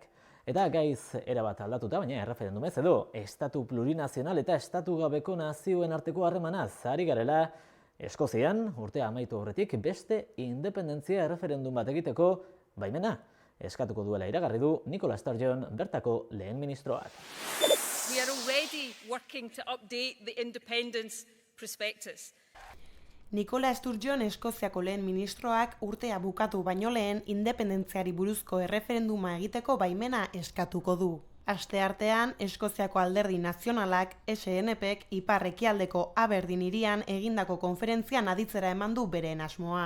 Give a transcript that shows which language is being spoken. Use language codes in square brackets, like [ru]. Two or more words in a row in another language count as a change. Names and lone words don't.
[eu] Eta gaiz erabat aldatuta, baina erreferendumez edo estatu plurinazional eta estatu gabeko nazioen arteko harremanaz ari garela, Eskozian, urtea amaitu horretik, beste independentzia erreferendum bat egiteko baimena eskatuko duela iragarri du Nicola Sturgeon bertako lehen ministroak. [en] We are already working to update the independence prospectus. [eu] Nicola Sturgeon Eskoziako lehen ministroak urtea bukatu baino lehen independentziari buruzko erreferenduma egiteko baimena eskatuko du. Asteartean, Eskoziako alderdi nazionalak, SNPk, ipar-ekialdeko Aberdeen hirian egindako konferentzian aditzera eman du beren asmoa.